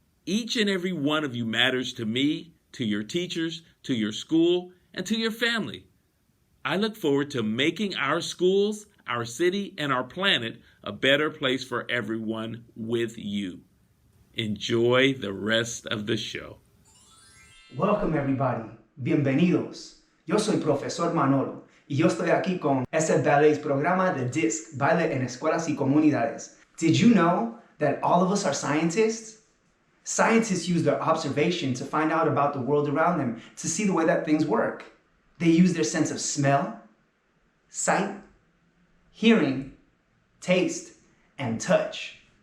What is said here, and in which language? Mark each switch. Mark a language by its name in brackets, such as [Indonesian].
[English] Each and every one of you matters to me, to your teachers, to your school, and to your family. I look forward to making our schools, our city, and our planet a better place for everyone with you. Enjoy the rest of the show. Welcome everybody. Bienvenidos. [Spanish] Yo soy Profesor Manolo y yo estoy aquí con ese ballet's programa de DISC, Baile en Escuelas y Comunidades. [English] Did you know that all of us are scientists? Scientists use their observation to find out about the world around them, to see the way that things work. They use their sense of smell, sight, hearing, taste, and touch.